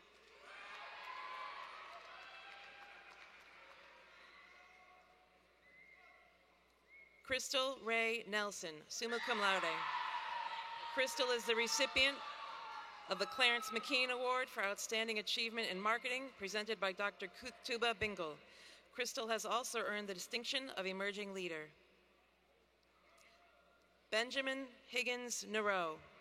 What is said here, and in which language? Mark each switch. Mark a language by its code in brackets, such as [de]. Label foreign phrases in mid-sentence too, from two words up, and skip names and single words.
[en] Crystal Ray Nelson, [la] summa cum laude. [en] Crystal is the recipient of the Clarence McKean Award for Outstanding Achievement in Marketing, presented by Dr. Tuba Bingle. Crystal has also earned the distinction of Emerging Leader. Benjamin Higgins Nero.